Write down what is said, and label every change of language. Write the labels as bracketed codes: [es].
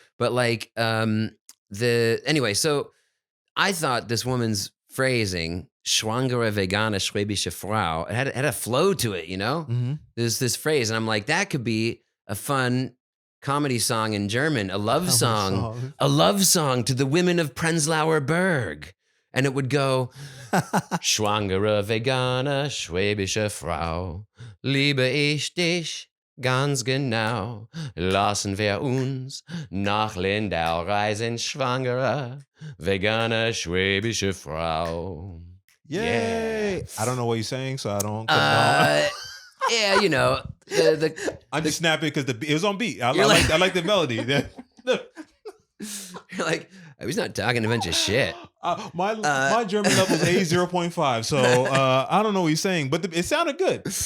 [en] But like anyway, so I thought this woman's phrasing, [de] schwangere vegane schwäbische Frau, [en] it had a flow to it, you know? Mm-hmm. There's this phrase, and I'm like, that could be a fun comedy song in German, a love song to the women of Prenzlauer Berg. And it would go, [de] schwangere vegane schwäbische Frau, liebe ich dich ganz genau, lassen wir uns nach Lindau reisen, schwangere vegane schwäbische Frau. [en] Yay! I don't know what you're saying, so I don't. Yeah, you know, I'm just snapping because it was on beat. I like the melody. You're like, oh, he's not talking a bunch of shit. My German level is 0.5, so I don't know what he's saying, but it sounded good.